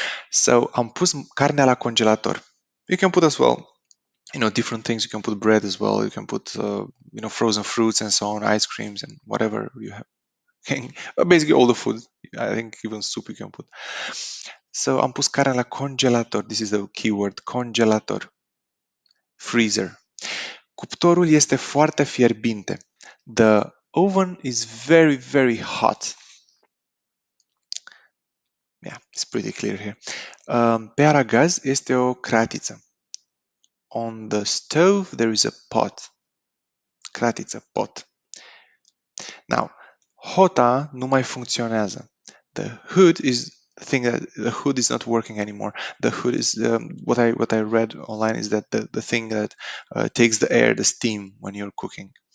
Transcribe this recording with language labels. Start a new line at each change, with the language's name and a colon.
English: So
Romanian: am pus carnea la congelator.
English: You can put as well different things. You can put bread as well. You can put frozen fruits and so on, ice creams and whatever you have. Basically all the food. I think even soup you can put. So
Romanian: am pus carnea la congelator.
English: This is the keyword, congelator. Freezer.
Romanian: Cuptorul este foarte fierbinte.
English: The oven is very, very hot. Yeah, it's pretty clear here.
Romanian: Pe aragaz este o cratiță.
English: On the stove there is a pot. Cratiță, pot.
Romanian: Now, hota nu mai funcționează.
English: The hood is the thing that the hood is not working anymore. The hood is what I read online is that the thing that takes the air, the steam when you're cooking.